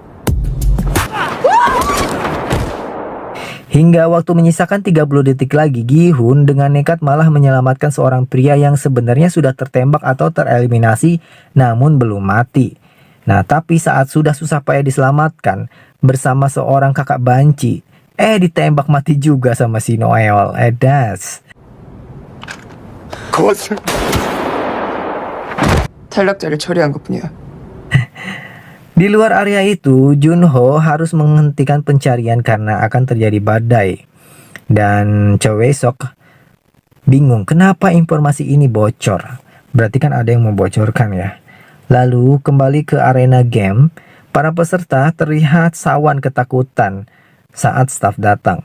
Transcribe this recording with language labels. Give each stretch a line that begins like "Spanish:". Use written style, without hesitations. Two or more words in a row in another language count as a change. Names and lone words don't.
Indonesian: Hingga waktu menyisakan 30 detik lagi, Gi-hun dengan nekat malah menyelamatkan seorang pria yang sebenarnya sudah tertembak atau tereliminasi namun belum mati. Nah, tapi saat sudah susah payah diselamatkan bersama seorang kakak banci, ditembak mati juga sama si Noeol. Das.
Korean: 탈락자를 처리한 것뿐이야.
Indonesian: Di luar area itu, Junho harus menghentikan pencarian karena akan terjadi badai. Dan Choi-sok bingung kenapa informasi ini bocor. Berarti kan ada yang membocorkan ya. Lalu kembali ke arena game, para peserta terlihat sawan ketakutan saat staf datang.